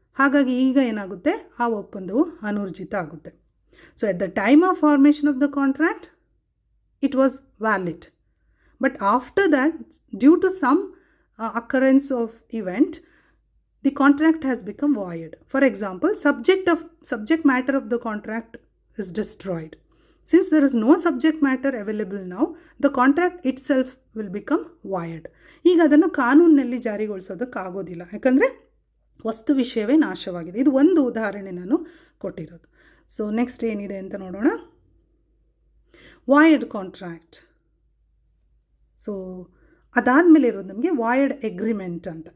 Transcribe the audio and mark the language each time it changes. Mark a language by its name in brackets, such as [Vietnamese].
[Kannada] ಹಾಗಾಗಿ ಈಗ ಏನಾಗುತ್ತೆ, ಆ ಒಪ್ಪಂದವು ಅನೂರ್ಜಿತ ಆಗುತ್ತೆ. [English] So at the time of formation of the contract it was valid, but after that due to some occurrence of event the contract has become void. For example, subject matter of the contract is destroyed. Since there is no subject matter available now, the contract itself will become void. [Kannada] ಈಗ ಅದನ್ನು ಕಾನೂನಿನಲ್ಲಿ ಜಾರಿಗೊಳಿಸೋದಕ್ಕಾಗೋದಿಲ್ಲ, ಯಾಕಂದರೆ ವಸ್ತು ವಿಷಯವೇ ನಾಶವಾಗಿದೆ. ಇದು ಒಂದು ಉದಾಹರಣೆ ನಾನು ಕೊಟ್ಟಿರೋದು. ಸೊ ನೆಕ್ಸ್ಟ್ ಏನಿದೆ ಅಂತ ನೋಡೋಣ. ವಾಯಡ್ ಕಾಂಟ್ರಾಕ್ಟ್. ಸೊ ಅದಾದಮೇಲೆ ಇರೋದು ನಮಗೆ ವಾಯಡ್ ಎಗ್ರಿಮೆಂಟ್ ಅಂತ.